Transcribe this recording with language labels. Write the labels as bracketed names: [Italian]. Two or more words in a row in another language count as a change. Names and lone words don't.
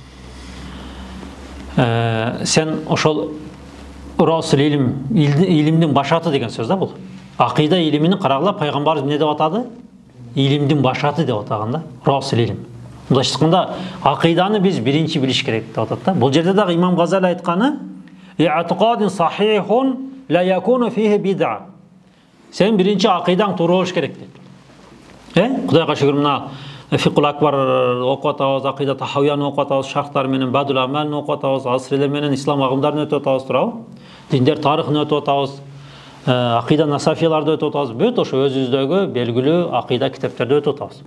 [Kyrgyz] Сен ошол [Arabic] رأس العلم, [Kyrgyz] илимдин башаты деген сөз да бул. Акыйда илимини карагыла, пайгамбарыбыз эмне деп атады? Илимдин башаты деп атаган да, [Arabic] رأس العلم. [Kyrgyz] Мындай айтканда, акыйданы биз биринчи билиш керек деп атат да. Бул жерде дагы Имам Газали айтканы: [Arabic] "اعتقاد صحيح لا يكون فيه بدعة." [Kyrgyz] Сен биринчи акыйдаң туура болуш керек дейт. Кудайга шүгүр, мына Фикул Акбар окуп атабыз, Акыйда Тахауияны окуп атабыз, шархтар менен Бадул Амалны окуп атабыз, асырлер менен ислам агымдарын өтүп атабыз, туурабы? Диндер тарыхын өтүп атабыз, Акыйда Насафияларды өтүп атабыз, бүт ошо өзүбүздөгү белгилүү акыйда китептерди өтүп атабыз.